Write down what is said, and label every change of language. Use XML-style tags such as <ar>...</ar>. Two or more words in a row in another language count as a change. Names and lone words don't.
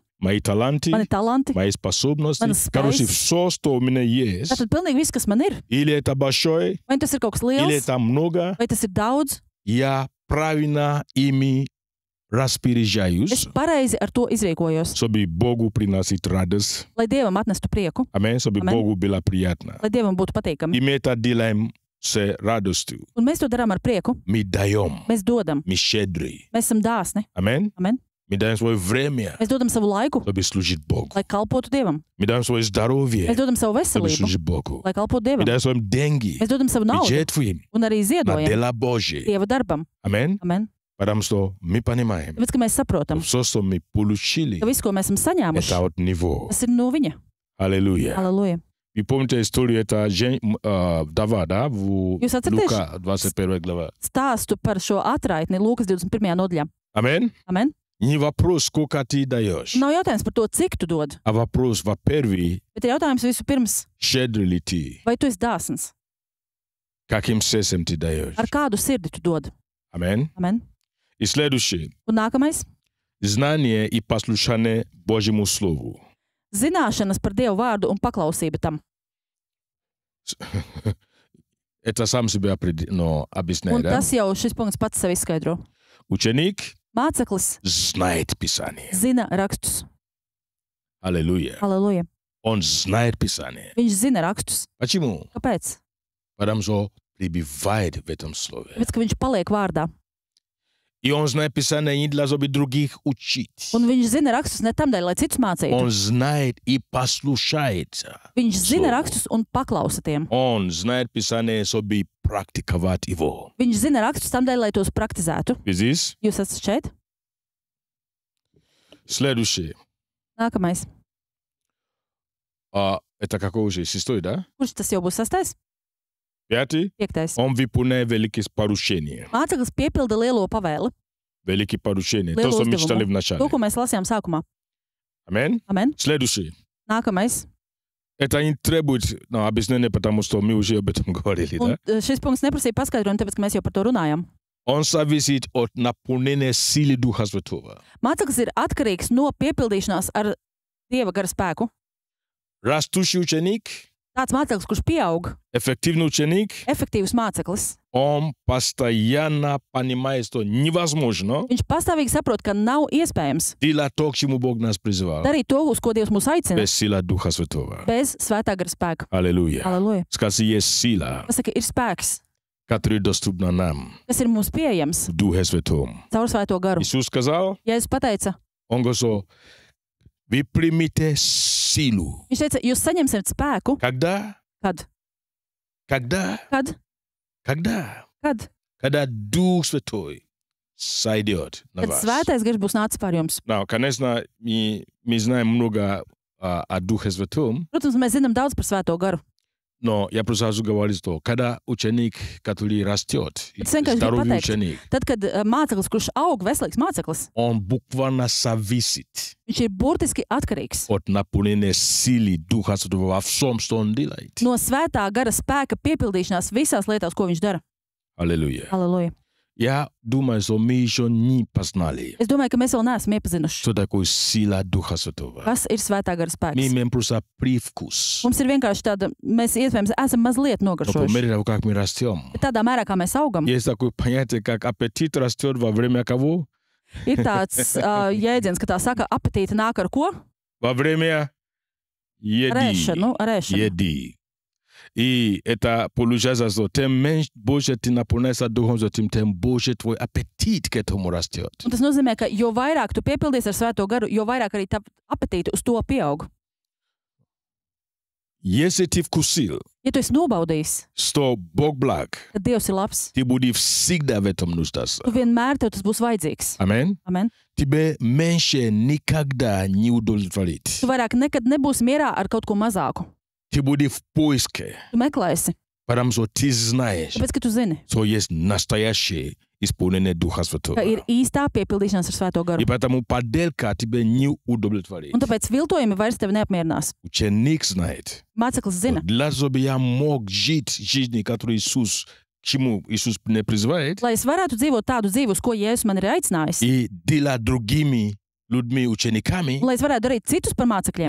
<ru>мои таланты,</ru> <lv>mani talanti.</lv> <ru>мои способности.</ru> <lv>Manas spējas.</lv> <ru>Короче, все, что у меня есть,</ru> <lv>Tātad pilnīgi viss, kas man ir.</lv> <ru>или это большое,</ru> <lv>Vai tas ir kaut kas</lv> <ru>или</ru> <lv>liels,</lv> <ru>это много,</ru> <lv>vai tas ir daudz,</lv> <ru>я правильно ими</ru> <lv>es</lv> <ru>распоряжаюсь,</ru> <lv>pareizi ar to izrīkojos.</lv> <ru>чтобы Богу приносить радость.</ru> <lv>Lai Dievam atnestu prieku,</lv> <ru>Amen. Чтобы</ru> <lv>Amen.</lv> <ru>Богу было приятно.</ru> <lv>lai Dievam būtu patīkami.</lv> <ru>И мы это делаем с радостью.</ru> <lv>Un mēs to darām ar prieku.</lv> <ru>Мы даем,</ru> <lv>Mēs dodam.</lv> <ru>мы щедры.</ru> <lv>Mēs esam dāsni.</lv> <ru>Amen.</ru> <lv>Amen.</lv> <ru>Мы даем свое время,</ru> <lv>Mēs dodam savu laiku,</lv> <ru>чтобы служить Богу.</ru> <lv>lai kalpotu Dievam.</lv> <ru>Мы даем свое здоровье,</ru> <lv>Mēs dodam savu</lv> <ru>чтобы</ru> <lv>veselību,</lv> <ru>служить Богу.</ru> <lv>lai kalpotu</lv> <ru>Мы</ru> <lv>Dievam.</lv> <ru>даем свои деньги,</ru> <lv>Mēs dodam savu</lv> <ru>мы</ru> <lv>naudu</lv> <ru>жертвуем</ru> <lv>un arī</lv> <ru>на</ru> <lv>ziedojam</lv> <ru>дела Божьи.</ru> <lv>Dieva darbam.</lv> <ru>Amen.</ru> <lv>Amen.</lv> <ru>Потому что мы понимаем,</ru> <lv>Tāpēc, ka mēs saprotam,</lv> <ru>все, что мы получили,</ru> <lv>ka viss, ko mēs esam saņēmuši,</lv> <ru>это от Него.</ru> <lv>tas ir no viņa.</lv> <ru>Аллилуйя.</ru> <lv>Halleluja.</lv> <ru>Вы помните историю, это Дава, да, в</ru> <lv>Jūs atceraties</lv> <ru>Лука 21 глава.</ru> <lv>stāstu par šo atraitni Lūkas 21. nodaļā?</lv> <ru>Amen.</ru> <lv>Amen.</lv> <ru>Не вопрос, сколько ты даешь,</ru> <lv>Nav jautājums par to, cik tu dod,</lv> <ru>а вопрос, во-первых,</ru> <lv>bet ir jautājums visu pirms,</lv> <ru>щедрый ли ты,</ru> <lv>vai tu esi dāsns?</lv> <ru>каким сердцем ты даешь.</ru> <lv>Ar kādu sirdi tu dod?</lv> <ru>Amen.</ru> <lv>Amen.</lv> <ru>И следующее.</ru> <lv>Un nākamais</lv> <ru>Знание и послушание Божьему Слову. -</ru> <lv>zināšanas par Dievu vārdu un paklausība tam.</lv> <ru>Это сам себе объясняет,</ru> <lv>Un</lv> <ru>да?</ru> <lv>tas jau šis punkts pats sev izskaidro.</lv> <ru>Ученик</ru> <lv>Māceklis</lv> <ru>знает Писание.</ru> <lv>zina rakstus.</lv> <ru>Аллилуйя.</ru> <lv>Halleluja.</lv> <ru>Он знает Писание.</ru> <lv>Viņš zina rakstus.</lv> <ru>Почему?</ru> <lv>Kāpēc?</lv> <ru>Потому что пребывает в этом слове.</ru> <lv>Tāpēc, ka viņš paliek vārdā.</lv> <ru>И он знает Писание не для того, чтобы других учить.</ru> <lv>Un viņš zina rakstus ne tamdēļ, lai citus mācītu.</lv> <ru>Он знает и послушает.</ru> <lv>Viņš zina</lv> <ru>Слово.</ru> <lv>rakstus un paklausa tiem.</lv> <ru>Он знает Писание, чтобы практиковать его.</ru> <lv>Viņš zina rakstus tamdēļ, lai tos praktizētu.</lv> <ru>Здесь</ru> <lv>Jūs esat šeit?</lv> <ru>следующее.</ru> <lv>Nākamais.</lv> <ru>Это какой уже? Шестой, да?</ru> <lv>Kurš tas jau būs 6?</lv> <ru>Пятый.</ru> <lv>5.</lv> <ru>Он выполняет великие поручения.</ru> <lv>Māceklis piepilda lielo pavēli.</lv> <ru>Великие поручения. То,</ru> <lv>Lielo</lv> <ru>что мы читали в</ru> <lv>uzdevumu.</lv> <ru>начале.</ru> <lv>To, ko mēs lasījām sākumā.</lv> <ru>Аминь.</ru> <lv>Amen.</lv> <ru>Следующее.</ru> <lv>Nākamais.</lv> <ru>Это не требует объяснения, потому что мы уже об этом говорили,</ru> <lv>Un</lv> <ru>да?</ru> <lv>šis punkts neprasīja paskaidrojumu, tāpēc, ka mēs jau par to runājam.</lv> <ru>Он зависит от наполнения силы Духа Святого.</ru> <lv>Māceklis ir atkarīgs no piepildīšanās ar Dieva gara spēku.</lv> <ru>Растущий ученик,</ru> <lv>Tāds māceklis, kurš pieaug,</lv> <ru>эффективный ученик,</ru> <lv>efektīvs māceklis,</lv> <ru>он постоянно понимает, что невозможно</ru> <lv>viņš pastāvīgi saprot, ka nav iespējams</lv> <ru>делать то, к чему Бог нас призывал,</ru> <lv>darīt to, uz ko Dievs mūs aicina,</lv> <ru>без силы Духа Святого.</ru> <lv>bez svētā gara spēka.</lv> <ru>Аллилуйя.</ru> <lv>Halleluja.</lv> <ru>Скажи, есть сила,</ru> <lv>Pasaka, ir spēks,</lv> <ru>которая доступна нам</ru> <lv>kas ir mums pieejams</lv> <ru>в Духе Святом.</ru> <lv>caur svēto garu.</lv> <ru>Иисус сказал,</ru> <lv>Jēzus pateica,</lv> <ru>он говорит, вы примите силу.</ru> <lv>viņš teica, jūs saņemsiet spēku,</lv> <ru>Когда?</ru> <lv>kad?</lv> <ru>Когда?</ru> <lv>Kad?</lv> <ru>Когда?</ru> <lv>Kad?</lv> <ru>Когда Дух Святой сойдет на</ru> <lv>Kad</lv> <ru>вас.</ru> <lv>svētais gars būs nācis pār jums.</lv> <ru>Конечно, мы знаем много о Духе Святом,</ru> <lv>Protams, mēs zinām daudz par svēto garu.</lv> <ru>но я просто говорю, что когда ученик, который растет,</ru> <lv>Bet vienkārši gribu</lv> <ru>здоровый</ru> <lv>pateikt,</lv> <ru>ученик,</ru> <lv>tad, kad māceklis, kurš aug, veselīgs māceklis,</lv> <ru>он буквально зависит</ru> <lv>viņš ir burtiski atkarīgs</lv> <ru>от наполнения силы Духа Святого во всем, что он делает.</ru> <lv>no svētā gara spēka piepildīšanās visās lietās, ko viņš dara.</lv> <ru>Аллилуйя.</ru> <lv>Halleluja.</lv> <ru>Я думаю, что мы еще не познали,</ru> <lv>Es domāju, ka mēs vēl neesam iepazinuši,</lv> <ru>что такое сила Духа Святого.</ru> <lv>kas ir svētā gara</lv> <ru>Мы</ru> <lv>spēks.</lv> <ru>имеем просто привкус.</ru> <lv>Mums ir vienkārši tāda, mēs iespējams esam mazliet</lv> <ru>Но по</ru> <lv>nogaršojuši.</lv> <ru>мере того, как мы растем,</ru> <lv>Bet tādā mērā, kā mēs augam,</lv> <ru>есть такое понятие, как аппетит растет во время кого?</ru> <lv>ir tāds jēdziens, ka tā saka, apetīte nāk ar ko?</lv> <ru>Во время еды.</ru> <lv>Ēšanu, ar ēšanu.</lv> <ru>Еды. И это получается, что тем меньше больше ты наполняешься Духом Святым, тем больше твой аппетит к этому растет.</ru> <lv>Un tas nozīmē, ka jo vairāk tu piepildies ar svēto garu, jo vairāk arī tā apetīte uz to pieaug.</lv> <ru>Если ты вкусил,</ru> <lv>Ja tu esi nobaudījis,</lv> <ru>что Бог благ,</ru> <lv>tad Dievs ir labs.</lv> <ru>ты будешь всегда в этом нуждаться.</ru> <lv>Tu vienmēr tev tas būs vajadzīgs.</lv> <ru>Аминь.</ru> <lv>Amen.</lv> <ru>Тебе меньше никогда не удовлетворит.</ru> <lv>Tu vairāk nekad nebūsi mierā ar kaut ko mazāku.</lv> <ru>Ты будешь в поиске,</ru> <lv>Tu meklēsi,</lv> <ru>потому что ты знаешь,</ru> <lv>tāpēc, ka tu zini,</lv> <ru>что есть настоящее исполнение Духа Святого.</ru> <lv>ka ir īstā piepildīšanās ar svēto garu.</lv> <ru>И поэтому поделка тебя не удовлетворит.</ru> <lv>Un tāpēc viltojumi vairs tevi neapmierinās.</lv> <ru>Ученик знает.</ru> <lv>Māceklis zina,</lv> <ru>Для того, чтобы я мог жить жизнью, которую Иисус, к чему Иисус не призывает,</ru> <lv>lai es varētu dzīvot tādu dzīvi, uz ko Jēzus man ir aicinājis,</lv> <ru>и делать другими людьми, учениками,</ru> <lv>un lai es varētu darīt citus par mācekļiem,</lv>